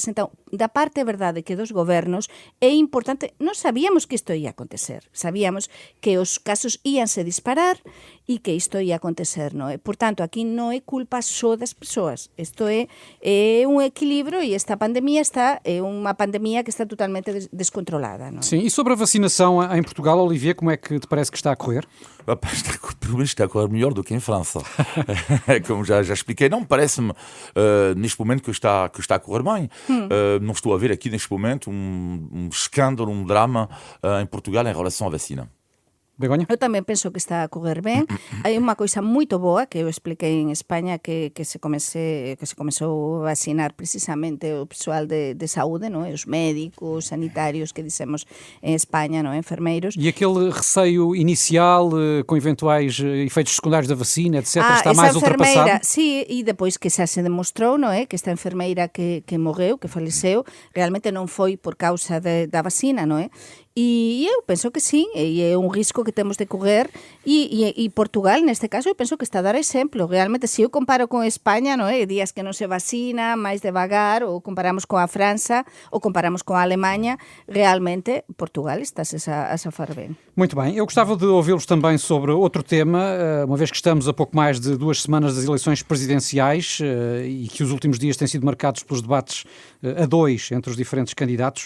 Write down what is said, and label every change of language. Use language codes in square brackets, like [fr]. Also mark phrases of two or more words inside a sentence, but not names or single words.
[gl] Entón, da parte verdade que dos gobernos é importante, non sabíamos que isto ia acontecer, sabíamos que os casos íanse disparar e que isto ia acontecer, non é? Por tanto, aquí non é culpa só das persoas. Isto é un equilibrio e esta pandemia é unha pandemia que está totalmente descontrolada, non é? [pt] Sim, e sobre a vacinação em Portugal, Olivier, como é que te parece que está a correr? Está a correr melhor do que em França. Como já expliquei, não parece-me neste momento que está a correr bem. Não estou a ver aqui neste momento um escândalo, um drama em Portugal em relação à vacina. Begonha? [gl] Eu tamén penso que está a correr ben. Hai unha coisa moito boa que eu expliquei en España que se comezou a vacinar precisamente o persoal de saúde, non? Os médicos, sanitarios que dissemos en España, non? Enfermeiros. [pt] E aquele receio inicial com eventuais efeitos secundários da vacina, etc., está mais ultrapassado? [gl] Sí, e depois que xa se demostrou, non é? Que esta enfermeira que morreu, que faleceu, realmente non foi por causa da vacina, non é? E eu penso que sí, e é un risco que temos de correr e Portugal, neste caso, eu penso que está a dar exemplo. Realmente, se eu comparo con España, non é? Días que non se vacina, máis devagar, ou comparamos con a França, ou comparamos con a Alemanha, realmente Portugal está a safar ben. [pt] Muito bem, eu gostava de ouvi-los também sobre outro tema, uma vez que estamos a pouco mais de 2 semanas das eleições presidenciais e que os últimos dias têm sido marcados pelos debates a 2 entre os diferentes candidatos.